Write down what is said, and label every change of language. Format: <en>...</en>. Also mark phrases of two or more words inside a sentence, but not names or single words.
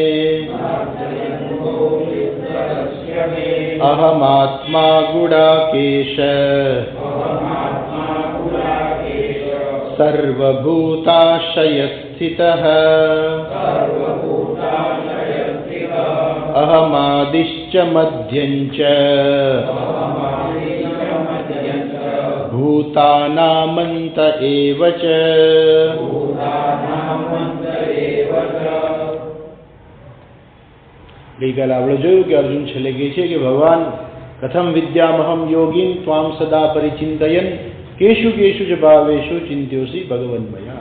<sa>अहमात्मा गुडाकेश सर्वभूताशयस्थितः अहमादिश्च मध्यञ्च भूतानामन्त एव च।</sa> <gu>ગઈકાલે આપણે જોયું કે અર્જુન છેલ્લે કહે છે કે ભગવાન</gu> <sa>કથમ વિદ્યામહમ યોગીન ત્વામ સદા પરિચિંતયન કેશુ કેશુ ચ ભાવેશુ ચિંત્યોસી ભગવન્મયા.</sa>